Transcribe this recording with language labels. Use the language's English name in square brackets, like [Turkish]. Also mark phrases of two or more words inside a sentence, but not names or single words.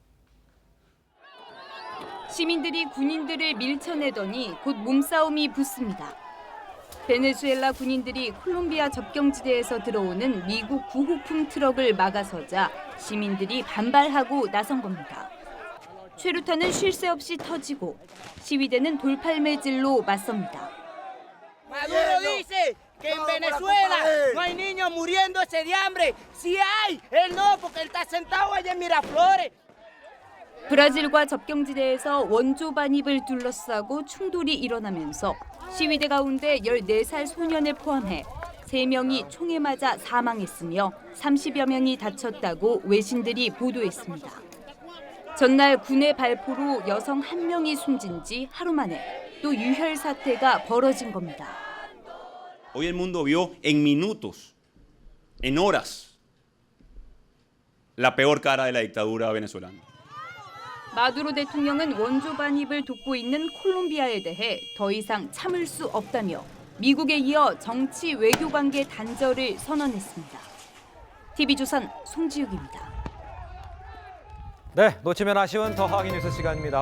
[Korean] 시민들이 군인들을 밀쳐내더니 곧 몸싸움이 붙습니다. 베네수엘라 군인들이 콜롬비아 접경지대에서 들어오는 미국 구호품 트럭을 막아서자 시민들이 반발하고 나선 겁니다. 최루탄은 쉴 새 없이 터지고 시위대는 돌팔매질로 맞섭니다. [Spanish] Maduro dice que en Venezuela no hay niños muriéndose de hambre. Si hay, él no, porque él está sentado allá en Miraflores. [Korean] 브라질과 접경지대에서 원조 반입을 둘러싸고 충돌이 일어나면서 시위대 가운데 14살 소년을 포함해 3명이 총에 맞아 사망했으며 30여 명이 다쳤다고 외신들이 보도했습니다. 전날 군의 발포로 여성 1명이 숨진 지 하루 만에 또 유혈 사태가 벌어진 겁니다. [Spanish] Hoy el mundo vio en minutos, en horas, la peor cara de la dictadura venezolana. [Korean] 마두로 대통령은 원조 반입을 돕고 있는 콜롬비아에 대해 더 이상 참을 수 없다며 미국에 이어 정치 외교 관계 단절을 선언했습니다. TV조선 송지욱입니다. 네, 놓치면 아쉬운 더하기 뉴스 시간입니다.